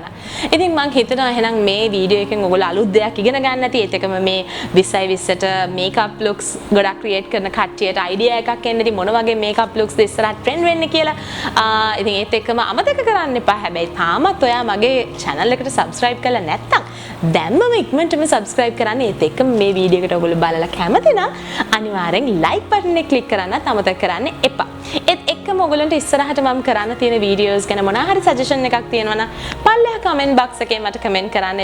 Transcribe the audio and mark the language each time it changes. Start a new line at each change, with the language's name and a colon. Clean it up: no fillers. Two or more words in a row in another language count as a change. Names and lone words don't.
Sinhala: ඉතින් මම හිතනවා එහෙනම් මේ වීඩියෝ එකෙන් ඔයගොල්ලෝ අලුත් දෙයක් ඉගෙන ගන්න ඇති. ඒත් එකම මේ 2020ට
English: makeup looks
Sinhala: ගොඩක් create කරන කට්ටියට idea එකක් එන්න ඇති මොන වගේ
English: makeup looks
Sinhala: ද ඉස්සරහට trend වෙන්නේ කියලා. ඉතින් ඒත් එක්කම අමතක කරන්න එපා. හැබැයි තාමත් ඔයා මගේ channel එකට subscribe කරලා නැත්නම් දැම්මම ඉක්මනටම subscribe කරන්න. ඒත් එක්කම මේ වීඩියෝ එකට ඔයගොල්ලෝ බලලා කැමති නම් අනිවාර්යෙන්
English: like button
Sinhala: එක click කරන්නත් අමතක කරන්න එපා. ඒත් එක්කම ඔයගොල්ලන්ට ඉස්සරහට මම කරන්න තියෙන videos ගැන මොනවා හරි suggestion එකක් තියෙනවා නම් පල්ලෙහා
English: comment box
Sinhala: එකේ මට comment කරන්න.